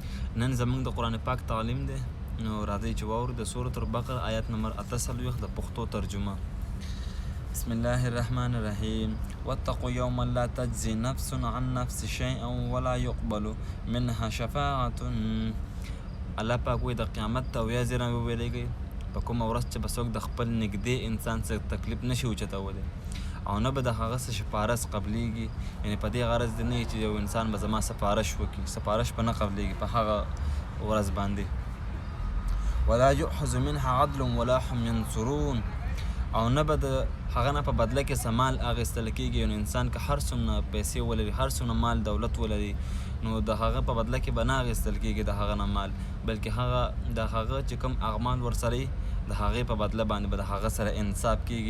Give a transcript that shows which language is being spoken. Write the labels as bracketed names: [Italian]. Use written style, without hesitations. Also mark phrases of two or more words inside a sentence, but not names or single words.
[Pashto] نن زموږ د قرآن پاک تعلیم دی، نو راځئ چې واورو د سورة البقره آیت نمبر 48 د پښتو ترجمه. [Arabic] بسم الله الرحمن الرحیم. واتقوا یوما لا تجزی نفس عن نفس شیئا ولا يقبل منها شفاعة. [Pashto] الله پاک وایي د قیامت ته ویاځې را وویلېږئ په کومه ورځ چې به څوک د خپل نږدې انسان څخه تکلیف نشي اوچتولی او نه به د هغه څه سپارش قبلیږي. یعنې په دې غرض دې نه وي چې یو انسان به زما سپارش وکړي، سپارش به نه قبلیږي په هغه ورځ باندې. [Arabic] ولا یؤخذ منها عدل ولا هم ینصرون. [Pashto] او نه به د هغه نه په بدله کې څه مال اخیستل کېږي. یعنې انسان که هر څومره پیسې ولري، هر څومره مال دولت ولري، نو د هغه په بدله کې به نه اخیستل کېږي د هغه نه مال، بلکې هغه د هغه چې کوم اعمال ورسره وي د هغې په بدله باندې به د هغه سره انصاف کېږي.